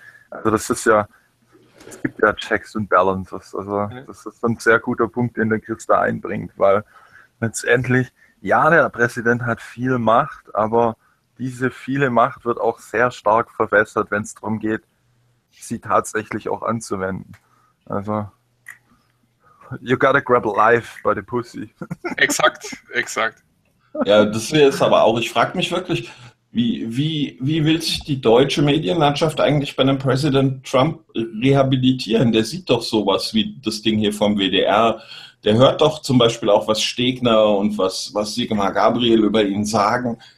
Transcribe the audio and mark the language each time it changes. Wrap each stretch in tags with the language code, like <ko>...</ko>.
<de>Also das ist ja, es gibt ja Checks und Balances, also das ist ein sehr guter Punkt, den der Chris da einbringt, weil letztendlich, ja, der Präsident hat viel Macht, aber diese viele Macht wird auch sehr stark verwässert, wenn es darum geht, sie tatsächlich auch anzuwenden. Also,</de> <en>you gotta grab life by the pussy.</en> <de>Exakt, exakt. Ja, das wäre es aber auch. Ich frage mich wirklich, wie will sich die deutsche Medienlandschaft eigentlich bei einem Präsident Trump rehabilitieren? Der sieht doch sowas wie das Ding hier vom WDR. Der hört doch zum Beispiel auch, was Stegner und was Sigmar Gabriel über ihn sagen.</de>